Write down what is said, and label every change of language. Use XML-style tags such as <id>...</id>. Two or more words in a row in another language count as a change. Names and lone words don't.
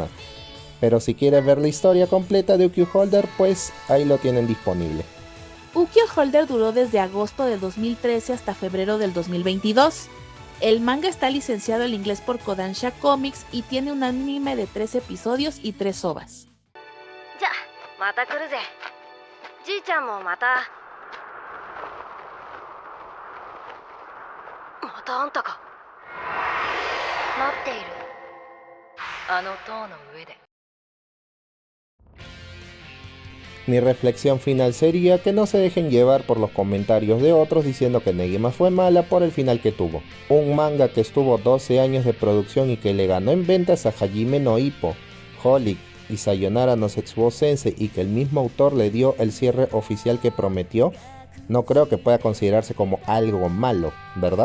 <es>Pero si quieres ver la historia completa de Ukiyo Holder, pues ahí lo tienen disponible. Ukiyo Holder duró desde agosto de 2013 hasta febrero del 2022. El manga está licenciado al inglés por Kodansha Comics y tiene un anime de 3 episodios y 3 ovas.</es> <ja>じゃあまた来るぜじいちゃんもまたあんたか待っているあの塔の上で</ja> <es>Mi reflexión final sería que no se dejen llevar por los comentarios de otros diciendo que Negima fue mala por el final que tuvo. Un manga que estuvo 12 años de producción y que le ganó en ventas a Hajime no Ippo, Holic y Sayonara no Sexuo Sensei y que el mismo autor le dio el cierre oficial que prometió, no creo que pueda considerarse como algo malo, ¿verdad?</es>